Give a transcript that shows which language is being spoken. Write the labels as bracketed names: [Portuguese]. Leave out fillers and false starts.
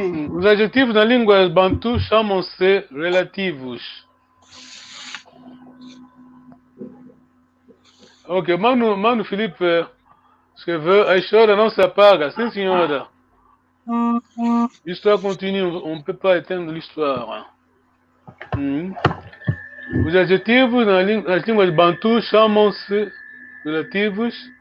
[Portuguese] Os adjetivos na língua bantu chamam-se relativos. Ok, Mano Felipe escreveu: a história não se apaga. Sim, senhora. [French] L'histoire continue, on ne peut pas éteindre l'histoire. [Portuguese] Os adjetivos nas línguas bantu chamam-se relativos.